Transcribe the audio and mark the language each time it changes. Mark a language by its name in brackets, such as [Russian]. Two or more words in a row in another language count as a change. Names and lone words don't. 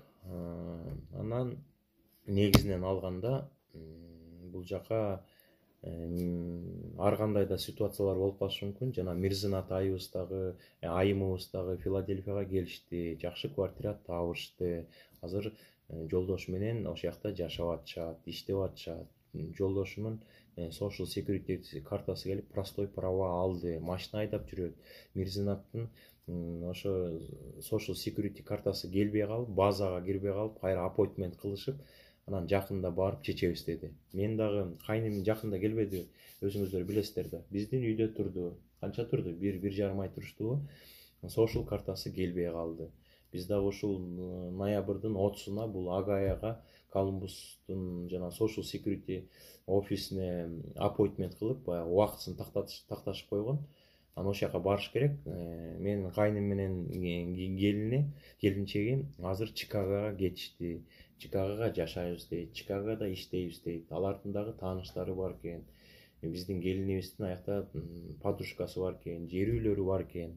[Kyrgyz] Анан негизинен алганда бул жака ар кандай да ситуациялар болуп калышы мүмкүн. Жана Мирзинат айыбыз дагы, айымыбыз дагы Филадельфияга келишти, жакшы квартира табышты. Азыр жолдошу менен ошол жакта жашап атышат, иштеп атышат. Жолдошунун [English] social security [Kyrgyz] картасы келип, [Russian] простой права [Kyrgyz] алды, машина айдап жүрөт. Мирзинаттын ошо [English] social security [Kyrgyz] картасы келбей калып, базага кирбей калып, кайра appointment кылышып, анан жакында барып чечебиз деди. Мен дагы кайным жакында келбеди, өзүңүздөр билесиздер да. Биздин үйдө турду. Канча турду? 1,5 ай туруштубу? Social картасы келбей калды. Биз дагы ушул ноябрдын 30-уна бул Агаяга, Колумбустун жана [English] social security [Kyrgyz] офисине appointment кылып, баягы убактысын такташып койгон. Анан ошол жака барыш керек. Менин кайным менен келинчеги азыр Чикагога кетишти. Чикагога жашайбыз дейт, Чикагода иштейбиз дейт. Алардын дагы тааныштары бар экен. Биздин келинибиздин аякта подружкасы бар экен, жер үйлөрү бар экен.